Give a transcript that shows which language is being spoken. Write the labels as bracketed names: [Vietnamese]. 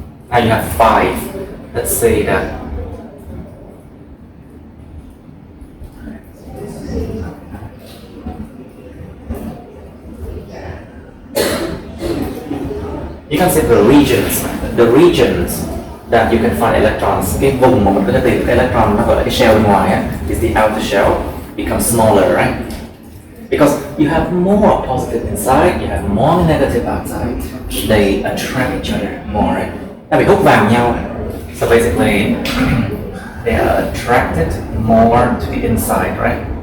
[English] Now you have 5. Let's say that you can say the regions that you can find electrons. [Vietnamese] Cái vùng mà mình có thể tìm cái electron nó gọi là cái shell bên ngoài á, [English] is the outer shell, becomes smaller, right? Because you have more positive inside, you have more negative outside. They attract each other more, right? [Vietnamese] Nó bị hút vào nhau. [English] So basically, they are attracted more to the inside, right?